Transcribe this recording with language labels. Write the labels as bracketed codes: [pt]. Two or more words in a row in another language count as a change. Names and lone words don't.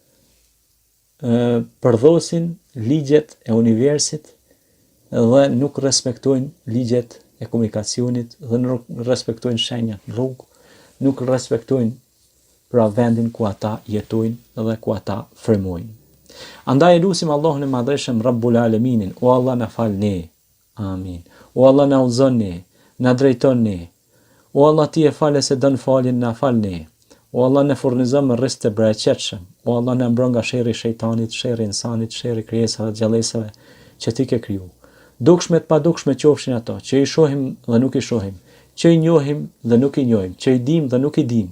[sq] përdhosin ligjet e universit dhe nuk respektojnë ligjet e komunikacionit dhe nuk respektojnë shenjat në rrugë, nuk respektojnë pra vendin ku ata jetojnë dhe ku ata frymojnë. Andaj lutim Allahun e Madhreshëm [ar] رب العالمين, [sq] o Allah na fal ne. Amin. O Allah na udhëzon ne, na drejton ne. O Allah ti e fale se dën faljen, na fal ne. O Allah na furnizon me rrezik të bereqetshëm. O Allah na mbron nga sherri i shejtanit, sherri i insanit, sherri i krijesave të gjallësave që ti ke kriju. Dukshme të padukshme qofshin ato, që i shohim dhe nuk i shohim, që i njohim dhe nuk i njohim, që i dim dhe nuk i dim.